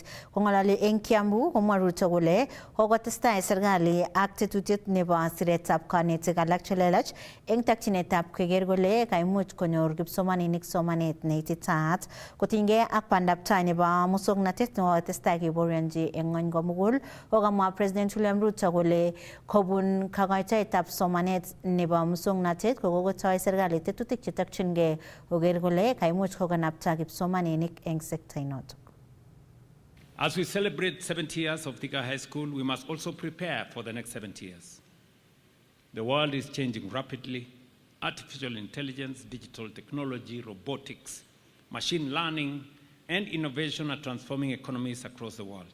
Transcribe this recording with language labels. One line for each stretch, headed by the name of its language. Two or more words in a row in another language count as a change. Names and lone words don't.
Kalenjin: Kongolali eng Kiambu komwa Ruto kole kokotestai serikali ak tetutiet nebo siretab konetik alak chelelach eng takchinetab keger kole kaimuch konyor kipsomaninik somanet neititaat kotinygei ak bandaptai nebo musoknatet netestai keborionji eng ng'ony komugul. Kokamwa President William Ruto kole kobun kakoitoetab somanet nebo musoknatet kokotoi serikali tetutik chetokchingei koker kole kaimuch kokanapta kipsomaninik eng sekta inoto.
English: As we celebrate 70 years of Thika High School, we must also prepare for the next 70 years. The world is changing rapidly. Artificial intelligence, digital technology, robotics, machine learning, and innovation are transforming economies across the world.